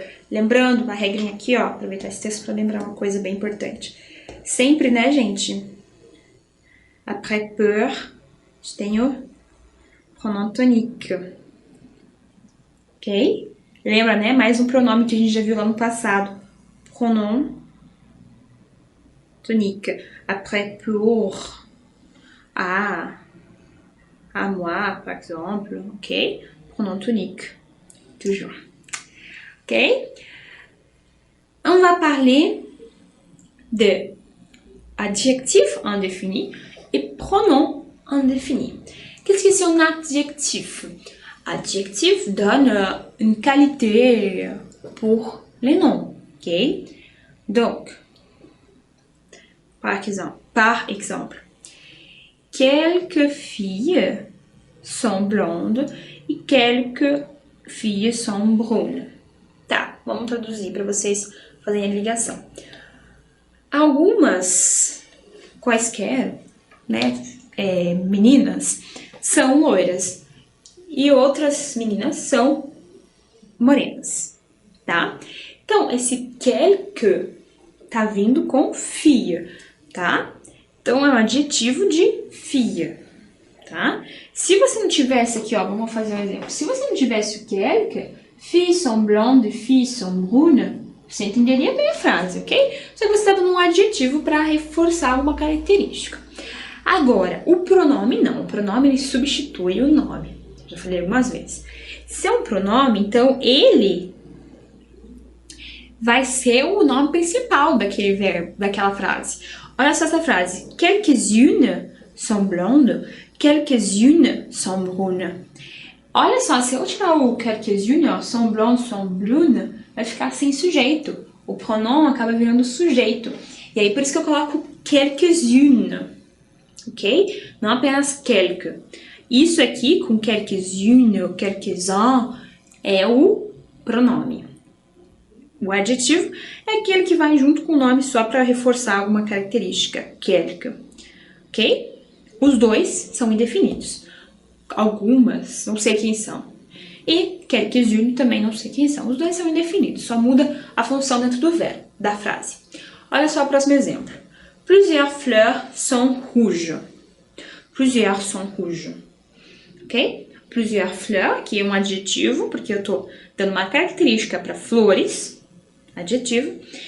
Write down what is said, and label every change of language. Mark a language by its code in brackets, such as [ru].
[pt] Lembrando uma regrinha aqui, ó. Aproveitar esse texto para lembrar uma coisa bem importante. Sempre, né, gente? [fr] Après peur, je [pt] tenho [fr] pronom tonique. [pt] Ok? Lembra, né? Mais um pronome que a gente já viu lá no passado. [fr] Pronom tonique. Après pour, à moi, par exemple. Ok? Pronom tonique. Toujours. Ok? On va parler de adjectif indéfini et pronom indéfini. Qu'est-ce que c'est un adjectif? Adjectif donne une qualité pour les noms, ok? Donc, par exemple, quelques filles sont blondes e quelques filles sont brunes. [pt] Tá, vamos traduzir para vocês fazerem a ligação. Algumas, quaisquer, né, meninas são loiras e outras meninas são morenas, tá? Então, esse quelque tá vindo com fille, tá? Então, é um adjetivo de fille, tá? Se você não tivesse aqui, ó, vamos fazer um exemplo. Se você não tivesse o quelque, [fr] filles sont blondes, filles sont brunes, [pt] você entenderia bem a frase, ok? Só que você está dando um adjetivo para reforçar uma característica. Agora, o pronome não. O pronome ele substitui o nome. Já falei algumas vezes. Se é um pronome, então ele vai ser o nome principal daquele verbo, daquela frase. Olha só essa frase. [fr] Quelques-unes sont blondes, quelques-unes sont brunes. [pt] Olha só, se eu tirar o quelques-unes, [fr] sont blondes, sont brunes, [pt] vai ficar sem sujeito. O pronome acaba virando sujeito. E aí, por isso que eu coloco quelques-unes. Ok? Não apenas quelques. Isso aqui, com quelques-unes ou quelques-uns, é o pronome. O adjetivo é aquele que vai junto com o nome só para reforçar alguma característica. Quelque. Ok? Os dois são indefinidos. Algumas, não sei quem são. E quelques-unes também não sei quem são. Os dois são indefinidos, só muda a função dentro do verbo, da frase. Olha só o próximo exemplo. [fr] Plusieurs fleurs sont rouges. Plusieurs sont rouges. Ok? Plusieurs fleurs, [pt] que é um adjetivo, porque eu estou dando uma característica para flores, adjetivo.